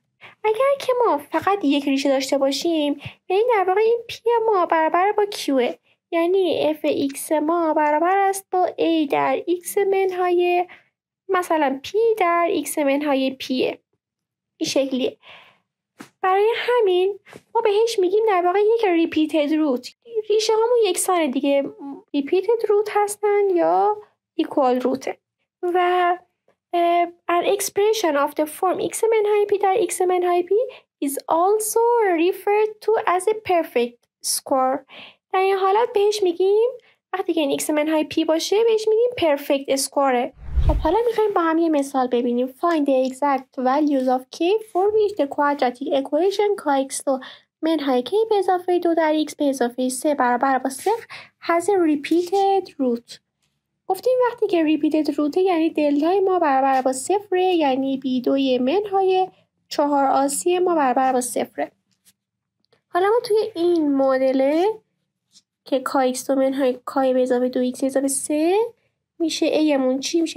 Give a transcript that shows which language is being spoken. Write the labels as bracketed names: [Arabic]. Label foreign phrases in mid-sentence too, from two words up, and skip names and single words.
[Persian] اگر که ما فقط یک ریشه داشته باشیم یعنی در واقع این p ما برابر با q یعنی fx ما برابر است با a در x منهای مثلا p در x منهای p. این شکلیه. برای همین ما بهش میگیم در واقع یک [English] repeated root. [Persian] ریشه هامون یکسان دیگه [English] repeated root [Persian] هستن یا [English] equal root. و an expression of the form x [Persian] منهای p در x منهای p [English] is also referred to as a perfect square. [Persian] در این حالت بهش میگیم وقتی که این x منهای p باشه بهش میگیم [English] perfect square. [Persian] خب حالا میخوایم با هم یه مثال ببینیم. [English] Find the exact values of k for which the quadratic equation kx2 [Persian] منهای k به اضافه 2 در x به اضافه 3 برابر با 0 [English] has a repeated root. [Persian] گفتیم وقتی که [English] repeated root [Persian] یعنی دلتای ما برابر با 0، یعنی b2 منهای 4ac ما برابر با 0. حالا ما توی این معادله که kx2 منهای k به اضافه 2x به اضافه 3 میشه a مون چی میشه؟